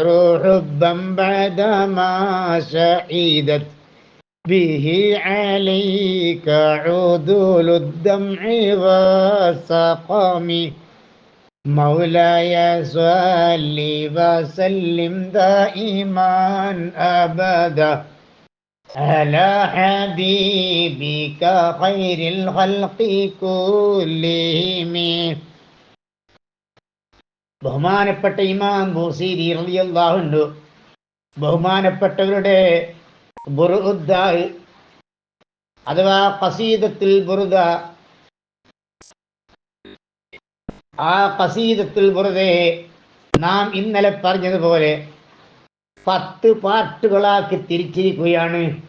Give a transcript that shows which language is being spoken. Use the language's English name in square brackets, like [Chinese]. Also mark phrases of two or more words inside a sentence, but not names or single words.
[Arabic] حبا بعدما شهدت به عليك عدول الدمع والسقام مولاي صل وسلم دائما أبدا على حبيبك خير الخلق كلهم. [Malayalam] ബഹുമാനപ്പെട്ട ഇമാം ബൂസീരി [Arabic] رضي الله عنه [Malayalam] ബഹുമാനപ്പെട്ടവരുടെ ബുർദാഹ് അഥവാ ഖസീദത്തുൽ ബുർദ, ആ ഖസീദത്തുൽ ബുർദയെ നാം ഇന്നലെ പറഞ്ഞതുപോലെ 10 പാർട്ടുകളാക്കി തിരിച്ചിരിക്കുകയാണ്.